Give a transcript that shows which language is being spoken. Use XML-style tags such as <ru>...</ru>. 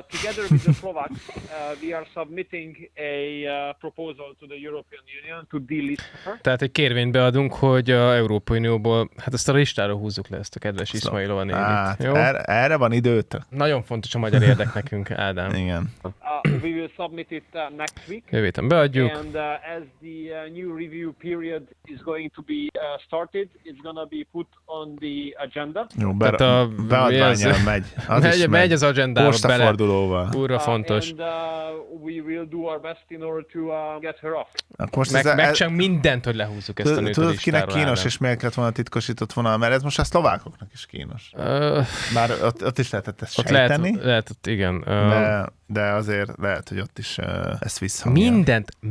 <en>Together with the Slovaks, we are submitting a proposal to the European Union to delist her.</en> <hu>Tehát egy kérvényt beadunk, hogy a Európai Unióból, hát ezt a listáról húzzuk le ezt a kedves Ismailova nénit. Hát, erre van időt. Nagyon fontos a magyar érdek nekünk, Ádám. Igen.</hu> <en>We will submit it next week.</en> <hu>Jövétem beadjuk.</hu> <en>And as the new review period is going to be started, it's gonna be put on the agenda.</en> <hu>Jó, tehát a beadványra megy. Az megy, is megy az agendába bele. Postafordulóval. Úrra fontos.</hu> <en>And we will do our best in order to get her off.</en> <hu>Megcsinálunk mindent, hogy lehúzzuk ezt a nőt. Tudod, kinek kínos és miért kellett volna titkosított vonal, mert ez most a szlovákoknak is kínos. Már ott is lehetett ezt sejteni. Lehet, igen. De azért lehet, hogy ott is ezt visszhangja.</hu>